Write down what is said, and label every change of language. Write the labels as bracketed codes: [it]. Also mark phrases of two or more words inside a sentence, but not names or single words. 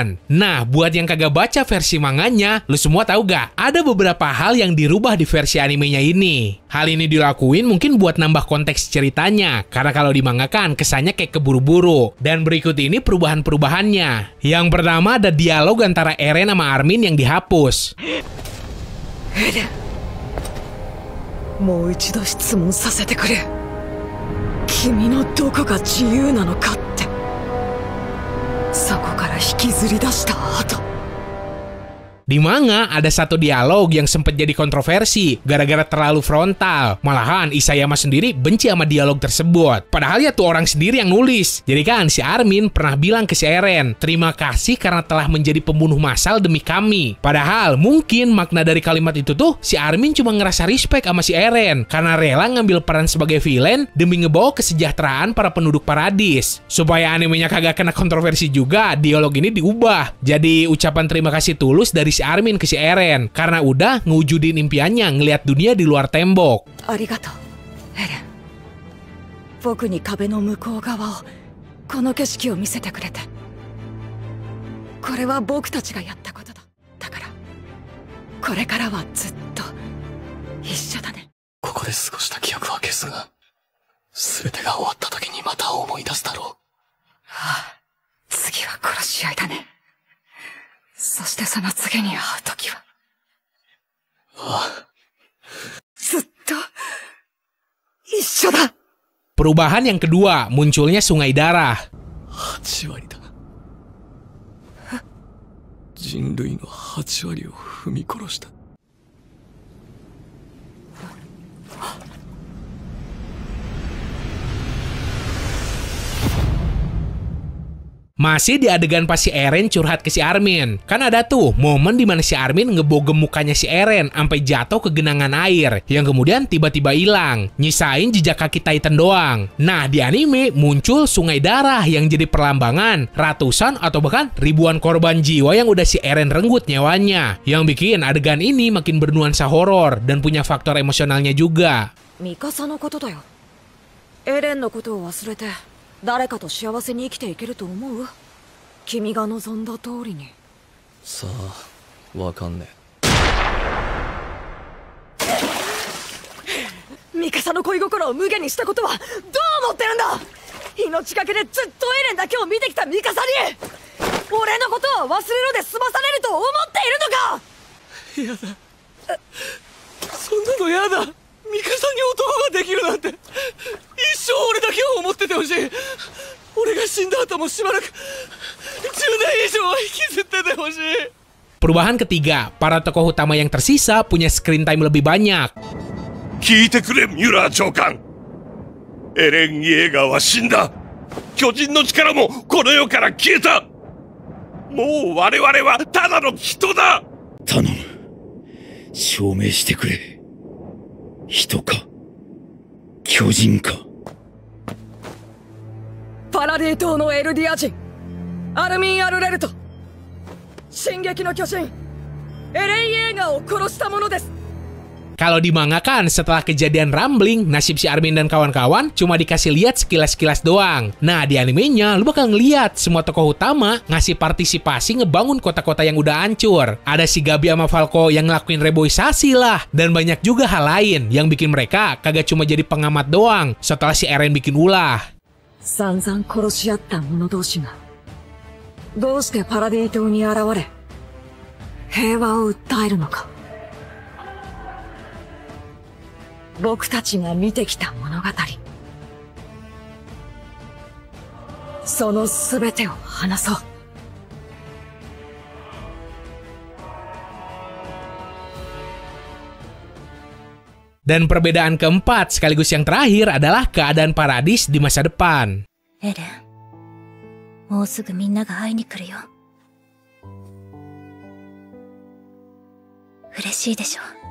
[id] Nah, buat yang kagak baca versi manganya, lu semua tahu gak? Ada beberapa hal yang dirubah di versi animenya ini. Hal ini dilakuin mungkin buat nambah konteks ceritanya, karena kalau di manga kan kesannya kayak keburu-buru. Dan berikut ini perubahan-perubahannya. Yang pertama, ada dialog antara Eren sama Armin yang dihapus. [ja] Eren, もう一度質問させてくれ。君のどこが自由なのかって。そこから引きずり出した後。 [id] Di manga ada satu dialog yang sempat jadi kontroversi gara-gara terlalu frontal. Malahan Isayama sendiri benci sama dialog tersebut. Padahal ya tuh orang sendiri yang nulis. Jadi kan si Armin pernah bilang ke si Eren, "Terima kasih karena telah menjadi pembunuh massal demi kami." Padahal mungkin makna dari kalimat itu tuh si Armin cuma ngerasa respect sama si Eren karena rela ngambil peran sebagai villain demi ngebawa kesejahteraan para penduduk Paradis. Supaya animenya kagak kena kontroversi juga, dialog ini diubah jadi ucapan terima kasih tulus dari si Armin ke si Eren karena udah ngewujudin impiannya ngelihat dunia di luar tembok. [ja] Arigatou, Eren. 僕に壁の向こう側をこの景色を見せてくれて。これは僕たちがやったことだ。だからこれからはずっと一緒だね。ここで過ごした記憶は消すが、全てが終わった時にまた思い出すだろう。ああ、次は殺し合いだね。そしてその次に会う時は、ずっと一緒だ。 [id] Perubahan yang kedua, munculnya sungai darah. [ja] 8 割だ。人類の8割を踏み殺した。 [id] Masih di adegan pas si Eren curhat ke si Armin. Kan ada tuh momen dimana si Armin ngebogem mukanya si Eren sampai jatuh ke genangan air yang kemudian tiba-tiba hilang, nyisain jejak kaki Titan doang. Nah, di anime muncul sungai darah yang jadi perlambangan ratusan atau bahkan ribuan korban jiwa yang udah si Eren renggut nyawanya. Yang bikin adegan ini makin bernuansa horor dan punya faktor emosionalnya juga. [ja] ミカサのことだよ。エレンのことを忘れて誰かと幸せに生きていけると思う？君が望んだ通りに。さあ、わかんねえ。ミカサの恋心を無限にしたことはどう思ってるんだ？命がけでずっとエレンだけを見てきたミカサに俺のことは忘れろで済まされると思っているのか？やだ。そんなのやだ。ミカサに男ができるなんて一生俺だけを思っててほしい。俺が死んだ後もしばらく10年以上は引きずっててほしい。 [id] Perubahan ketiga, para tokoh utama yang tersisa punya [en] screen time [id] lebih banyak. [ja] 聞いてくれ、ミュラー長官。エレン・イェーガーは死んだ。巨人の力もこの世から消えた。もう我々はただの人だ。頼む、証明してくれ。人か巨人か。パラディ島のエルディア人アルミン・アルレルト、進撃の巨人エレン・イェーガーを殺したものです。 [id] Kalau di manga kan setelah kejadian Rumbling, nasib si Armin dan kawan-kawan cuma dikasih lihat sekilas-sekilas doang. Nah, di animenya lu bakal ngeliat semua tokoh utama ngasih partisipasi ngebangun kota-kota yang udah hancur. Ada si Gabi sama Falco yang ngelakuin reboisasi lah. Dan banyak juga hal lain yang bikin mereka kagak cuma jadi pengamat doang setelah si Eren bikin ulah. [ja] 散々殺し合った者同士がどうしてパラディ島に現れ平和を訴えるのか。僕たちが見てきた物語、その全てを話そう。 [id] Dan perbedaan keempat sekaligus yang terakhir adalah keadaan Paradis di masa depan. [ja] エレン、もうすぐみんなが会いに来るよ。嬉しいでしょ。